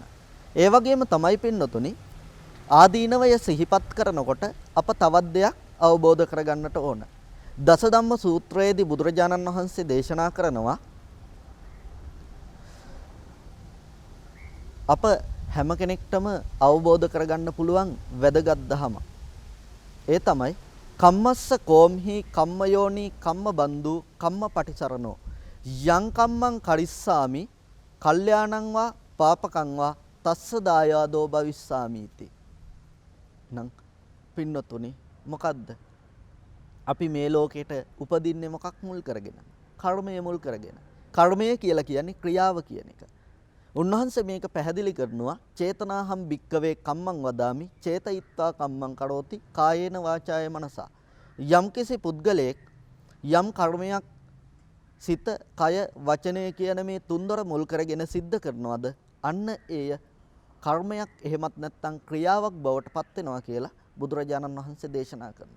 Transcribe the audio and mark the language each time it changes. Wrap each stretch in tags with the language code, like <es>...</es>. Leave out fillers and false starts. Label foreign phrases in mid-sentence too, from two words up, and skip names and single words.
<si>ඒ වගේම තමයි පින්නතුනි ආදීනවය සිහිපත් කරනකොට අප තවත් දෙයක් අවබෝධ කරගන්නට ඕන. දසධම්ම සූත්‍රයේදී බුදුරජාණන් වහන්සේ දේශනා කරනවා අප හැම කෙනෙක්ටම අවබෝධ කරගන්න පුළුවන් වැදගත් දහම. ඒ තමයි</si> <pi>කම්මස්ස කෝම්හි කම්මයෝනි කම්මබන්දු කම්මපටිසරණෝ යං කම්මං කරිස්සාමි කල්යාණං වා පාපකං වා තස්ස දායාදෝ භවිස්සාමීති.</pi> <si>නම් පින්නතුනි මොකද්ද? අපි මේ ලෝකෙට උපදින්නේ මොකක් මුල් කරගෙන? කර්මය මුල් කරගෙන. කර්මය කියලා කියන්නේ ක්‍රියාව කියන එක. උන්වහන්සේ මේක පැහැදිලි කරනවා</si> <pi>චේතනාහම් භික්කවේ කම්මං වදාමි චේතයිත්වා කම්මං කරෝති කායේන වාචාය මනසා.</pi> <si>යම්කිසි පුද්ගලයෙක් යම් කර්මයක් සිත කය වචනය කියන මේ තුන්දොර මුල් කරගෙන සිද්ධ කරනවද අන්න එය කර්මයක් එහෙමත් නැත්නම් ක්‍රියාවක් බවට පත් වෙනවා කියලා බුදුරජාණන් වහන්සේ දේශනා කරනවා.</si>